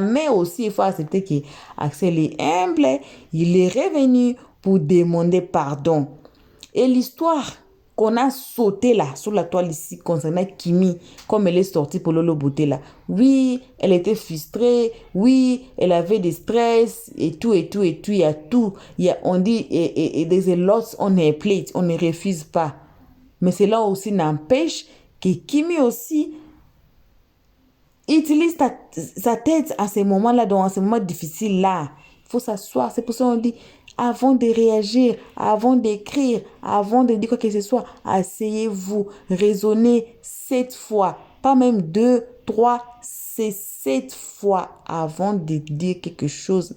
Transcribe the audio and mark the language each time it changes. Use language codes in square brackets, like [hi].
[fr] Mais aussi, il faut accepter qu'Axel est humble. Il est revenu pour demander pardon. Et l'histoire qu'on a sauté là, sur la toile ici, concernant Kimi, comme elle est sortie pour Lolo Beauté là. Oui, elle était frustrée. Oui, elle avait des stress et tout. Il y a tout. On dit, et [en] there's a lot on her plate. [fr] On ne refuse pas. Mais cela aussi n'empêche que Kimi aussi utilise sa tête à ces moments-là, dans ces moments difficiles-là. Il faut s'asseoir. C'est pour ça qu'on dit, avant de réagir, avant d'écrire, avant de dire quoi que ce soit, asseyez-vous, raisonnez 7 fois, pas même 2, 3, c'est 7 fois avant de dire quelque chose.